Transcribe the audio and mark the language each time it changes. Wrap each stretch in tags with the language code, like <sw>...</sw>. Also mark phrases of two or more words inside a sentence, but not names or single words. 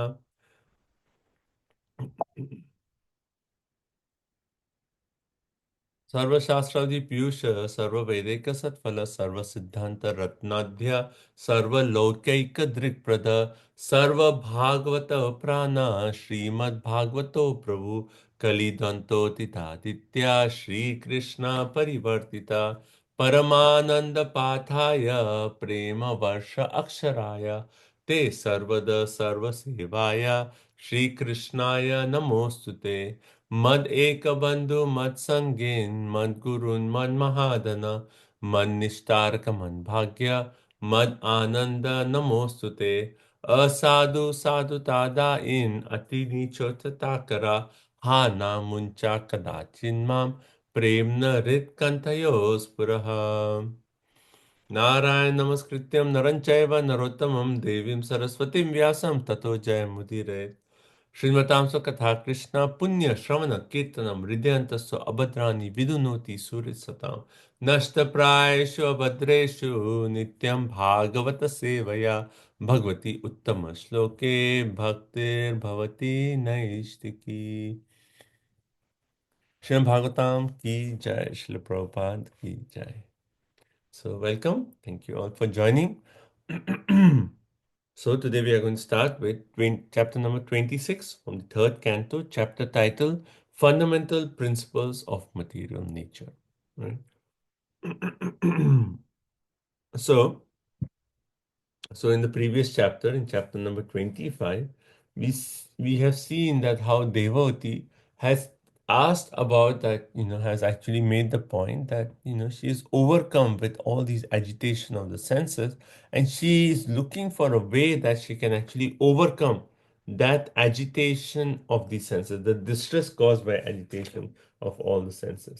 <sa>सर्वशास्त्रादि पीयूष सर्ववैदिक सत्फल सर्वसिद्धांत रत्नाध्य सर्वलौकिक दृक्प्रद सर्वभागवत प्राण श्रीमद्भागवतो प्रभु कलिदंतो तितादित्य श्रीकृष्ण परिवर्तिता परमानंद पाठाय प्रेम वर्ष अक्षराय ते सर्वद सर्वसेवाय श्रीकृष्णाय नमोस्तुते मद एक बंधु मद संगीन मद गुरुन मद महादन मद निस्तारक मन भाग्य मद आनंद नमोस्तुते असाधु साधु तादाइन अति नीचोतता करा हा ना मुंचा कदाचिन्माम प्रेम न हृत कंठयो स्फुरः नारायण नमस्कृत्यं नरं चैव नरोत्तमं देवीं सरस्वतीं व्यासं ततो जयमुदीरये श्रीमतां स्वकथा कृष्ण पुण्य श्रवण कीर्तनम हृदयन्तस्व अभद्राणि विदुनोति सूरिसतां नष्टप्रायेषु अभद्रेषु नित्यं भागवत सेवया भगवती उत्तम श्लोके भक्तिर्भवति नैष्टिकी। श्रीमद् भागवतम की जय। श्रील प्रभुपाद की जय।</sa> <en>So welcome, thank you all for joining. So today we are going to start with chapter number 26 from the third canto, chapter title Fundamental Principles of Material Nature. Right? So So in the previous chapter, in chapter number 25, we have seen that how Devavati has asked about that, has actually made the point that, she is overcome with all these agitation of the senses, and she is looking for a way that she can actually overcome that agitation of the senses, the distress caused by agitation of all the senses.</en>